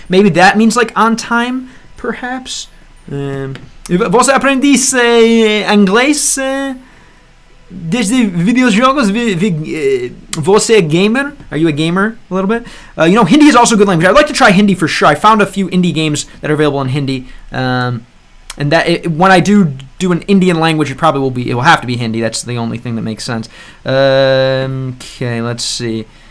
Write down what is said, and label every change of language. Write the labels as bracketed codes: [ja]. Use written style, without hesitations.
[en] Maybe that means like on time, perhaps. [pt] Você aprendisse inglês desde videojogos? Você é gamer? [en] Are you a gamer a little bit? Hindi is also a good language. I'd like to try Hindi for sure. I found a few indie games that are available in Hindi. And that when I do an Indian language, it will have to be Hindi. That's the only thing that makes sense. Okay, let's see.